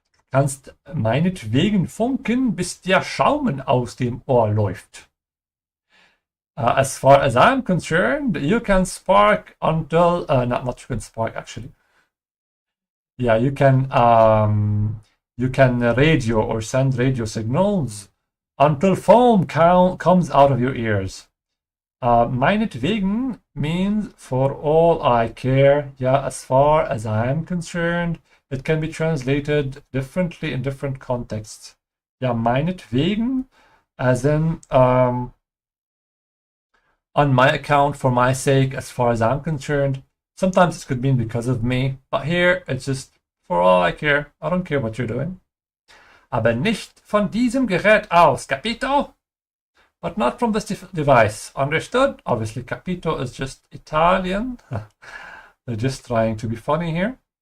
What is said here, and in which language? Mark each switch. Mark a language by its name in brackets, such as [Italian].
[German] Kannst meinetwegen funken, bis der Schaumen aus dem Ohr läuft. [English] As far as I'm concerned, you can spark until, not you can spark actually. Yeah, you can radio or send radio signals until foam comes out of your ears. Meinetwegen means for all I care. Yeah, as far as I'm concerned. It can be translated differently in different contexts. [German] Ja, meinetwegen, [English] as in on my account, for my sake, as far as I'm concerned. Sometimes it could mean because of me, but here it's just for all I care. I don't care what you're doing. [German] Aber nicht von diesem Gerät aus, capito? [English] But not from this device. Understood? Obviously, capito is just Italian. They're just trying to be funny here.